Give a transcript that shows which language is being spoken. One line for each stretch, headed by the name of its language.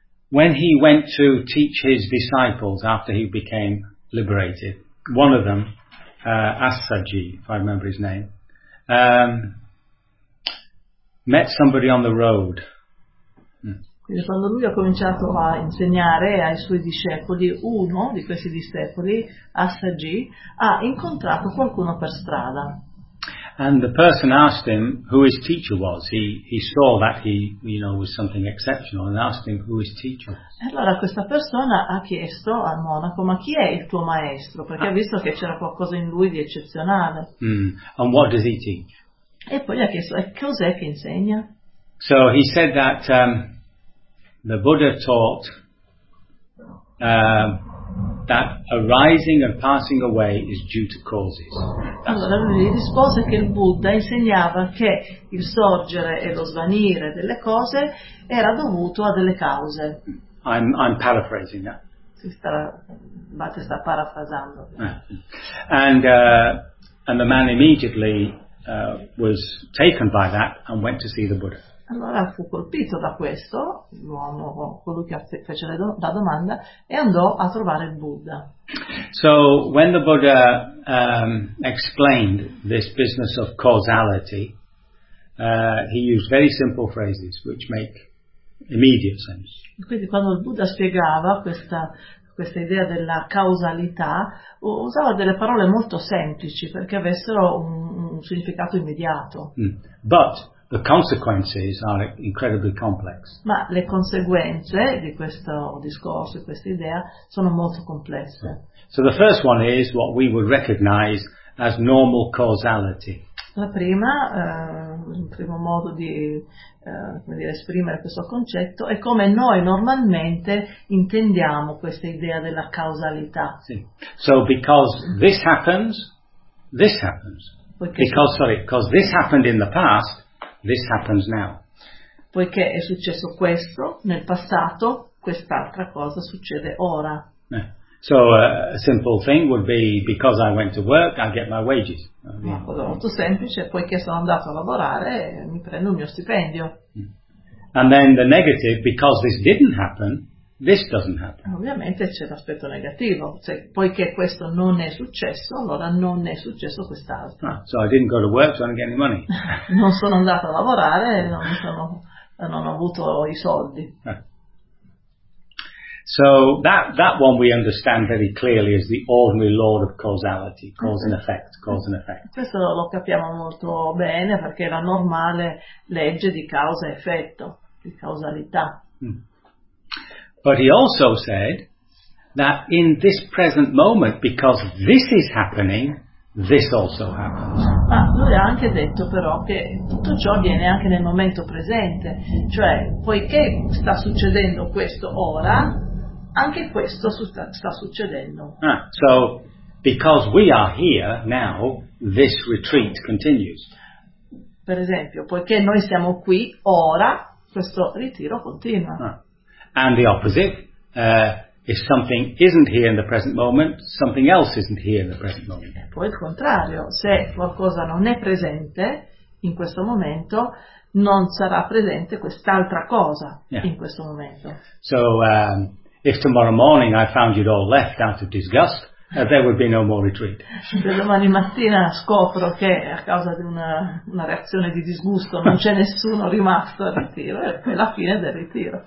English: When he went to teach his disciples after he became liberated, one of them, Asaji, if I remember his name, met somebody on the road.
Italian: Quindi quando lui ha cominciato a insegnare ai suoi discepoli, uno di questi discepoli, Asaji, ha incontrato qualcuno per strada.
English: And the person asked him who his teacher was. He saw that he, you know, was something exceptional, and asked him who his teacher was.
Italian: Allora questa persona ha chiesto al monaco, ma chi è il tuo maestro? Perché ha visto che c'era qualcosa in lui di eccezionale.
English: And what does he teach?
Italian: E poi gli ha chiesto, e cos'è che insegna?
English: So he said that the Buddha taught that arising and passing away is due to causes.
Italian: Allora lui rispose che il Buddha insegnava che il sorgere e lo svanire delle cose era dovuto a delle cause.
English: I'm paraphrasing that.
Italian: Sta parafrasando.
English: And the man immediately was taken by that and went to see the Buddha.
Italian: Allora fu colpito da questo, l'uomo, colui che fece la domanda, e andò a trovare il Buddha.
English: So, when the Buddha explained this business of causality, he used very simple phrases which make immediate sense.
Italian: Quindi quando il Buddha spiegava questa idea della causalità, usava delle parole molto semplici perché avessero un significato immediato.
English: But the consequences are incredibly complex.
Italian: Ma le conseguenze di questo discorso, di questa idea, sono molto complesse.
English: So the first one is what we would recognize as normal causality.
Italian: La prima, il primo modo di come dire, esprimere questo concetto è come noi normalmente intendiamo questa idea della causalità.
English: Sì. So because this happens. Because this happened in the past. This happens now.
Italian: Poiché è successo questo nel passato, quest'altra cosa succede ora.
English: So a simple thing would be because I went to work, I get my wages.
Italian: Una cosa molto semplice, poiché sono andato a lavorare, mi prendo il mio stipendio.
English: And then the negative, because this didn't happen, this doesn't happen.
Italian: Ovviamente c'è l'aspetto negativo, cioè poiché questo non è successo, allora non è successo quest'altro.
English: So I didn't go to work, so I didn't get any money.
Italian: Non sono andato a lavorare, non ho avuto i soldi.
English: So that one we understand very clearly as the ordinary law of causality, cause and effect, cause and effect.
Italian: Questo lo capiamo molto bene perché è la normale legge di causa effetto, di causalità.
English: But he also said that in this present moment, because this is happening, this also happens.
Italian: Ma lui ha anche detto però che tutto ciò avviene anche nel momento presente, cioè poiché sta succedendo questo ora, anche questo sta succedendo.
English: Ah, so because we are here now, this retreat continues.
Italian: Per esempio, poiché noi siamo qui ora, questo ritiro continua. Ah.
English: And the opposite, if something isn't here in the present moment, something else isn't here in the present moment.
Italian: E poi il contrario, se qualcosa non è presente in questo momento, non sarà presente quest'altra cosa in questo momento.
English: So if tomorrow morning I found you'd all left out of disgust, there would be no more retreat.
Italian: Se domani mattina scopro che a causa di una reazione di disgusto non c'è nessuno rimasto al ritiro, è la fine del ritiro.